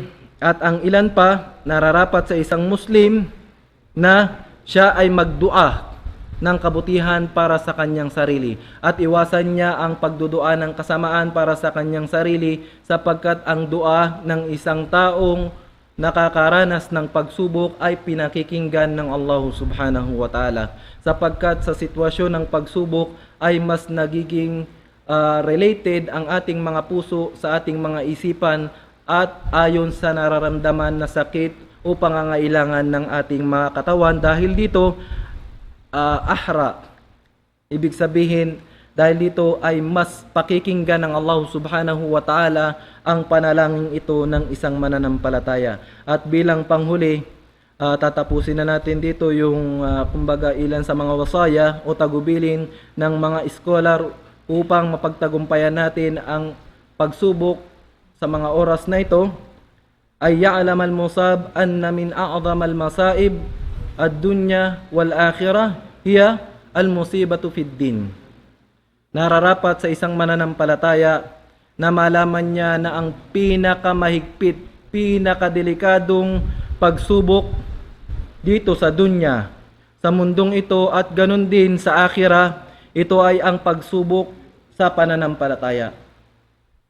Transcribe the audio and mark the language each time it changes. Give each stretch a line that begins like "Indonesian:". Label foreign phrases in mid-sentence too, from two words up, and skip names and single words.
Filipino: At ang ilan pa, nararapat sa isang Muslim na siya ay magdua ng kabutihan para sa kanyang sarili at iwasan niya ang pagdudua ng kasamaan para sa kanyang sarili, sapagkat ang dua ng isang taong nakakaranas ng pagsubok ay pinakikinggan ng Allah
Arabic: سبحانه وتعالى,
Filipino: sapagkat sa sitwasyon ng pagsubok ay mas nagiging related ang ating mga puso sa ating mga isipan at ayon sa nararamdaman na sakit o pangangailangan ng ating mga katawan. Dahil dito ahra, ibig sabihin dahil dito ay mas pakikinggan ng Allah
Arabic: سبحانه وتعالى
Filipino: ang panalangin ito ng isang mananampalataya. At bilang panghuli, tatapusin na natin dito yung kumbaga ilan sa mga wasaya o tagubilin ng mga scholar upang mapagtagumpayan natin ang pagsubok sa mga oras na ito.
Arabic: أن يعلم المصاب أن من أعظم المصائب الدنيا والآخرة هي المصيبة في الدين.
Filipino: Nararapat sa isang mananampalataya na malaman niya na ang pinakamahigpit, pinakadelikadong pagsubok dito sa dunya, sa mundong ito at ganun din sa akhirah, ito ay ang pagsubok sa pananampalataya.